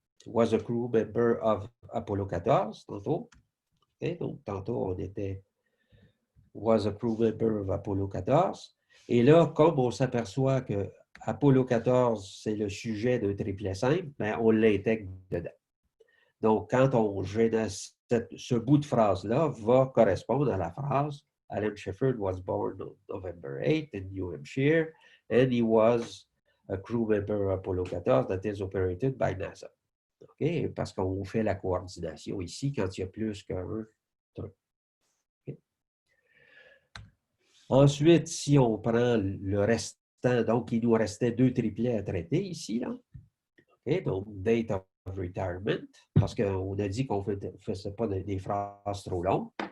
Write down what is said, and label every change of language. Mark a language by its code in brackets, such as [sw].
[en] Was a crew member of Apollo 14, [fr] tantôt. OK, donc tantôt, on était [en] was a crew member of Apollo 14. [fr] Et là, comme on s'aperçoit que Apollo 14, c'est le sujet d'un triplet simple, bien, on l'intègre dedans. Donc, quand on génère ce bout de phrase-là, va correspondre à la phrase [en] Alan Shepard was born on November 8 in New Hampshire, and he was a crew member of Apollo 14 that is operated by NASA. [fr] OK? Parce qu'on fait la coordination ici quand il y a plus qu'un truc. Okay? Ensuite, si on prend le restant, donc il nous restait deux triplets à traiter ici, là. Okay? Donc, [en] date of retirement, [fr] parce qu'on a dit qu'on ne faisait pas des phrases trop longues.